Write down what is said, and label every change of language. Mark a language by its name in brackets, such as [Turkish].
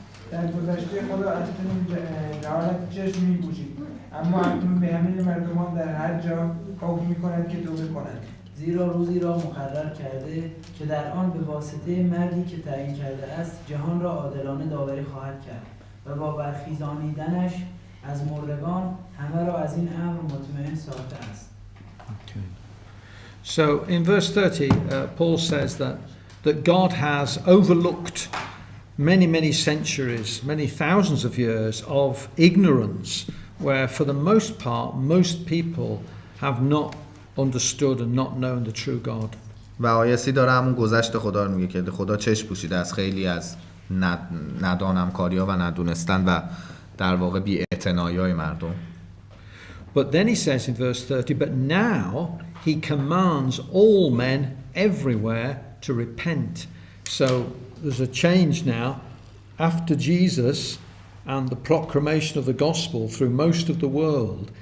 [Persian] در گذشته خدا از جهالت چشم می‌پوشید، اما اکنون به همه مردمان در هر جا حکم می‌کند که توبه کنند، زیرا روزی را مقرر کرده که در آن به واسطه مردی که تعیین کرده است جهان را عادلانه داوری خواهد کرد و با برخیزانیدنش از مردگان همه را از این امر مطمئن ساخته است. [English] Okay. So in verse 30, Paul says that God has overlooked many centuries, many thousands of years of ignorance, where for the most part, most people have not understood and not known the true God. [Persian] و آیه 30 داره همون گذشت خدا رو میگه که خدا چشم پوشیده از خیلی از ندانمکاری‌ها و ندونستن و در واقع بی‌اعتنایی‌های مردم. [English] But then he says in verse 30, but now he commands all men everywhere to repent. So there's a change now after Jesus and the proclamation of the gospel through most of the world.